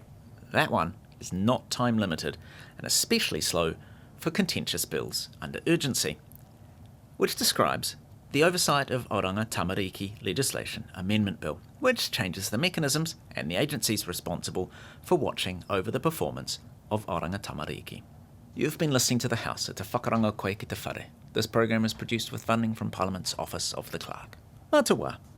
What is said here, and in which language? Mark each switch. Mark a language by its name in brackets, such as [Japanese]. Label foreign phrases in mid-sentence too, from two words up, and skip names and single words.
[English] That one is not time limited, and especially slow for contentious bills under urgency, which describes the Oversight of Oranga Tamariki Legislation Amendment Bill. which changes the mechanisms and the agencies responsible for watching over the performance of Oranga Tamariki. You've been listening to The House at Te Whakaranga Koe ki te Whare. This program is produced with funding from Parliament's Office of the Clerk. [Māori] Mā te wā.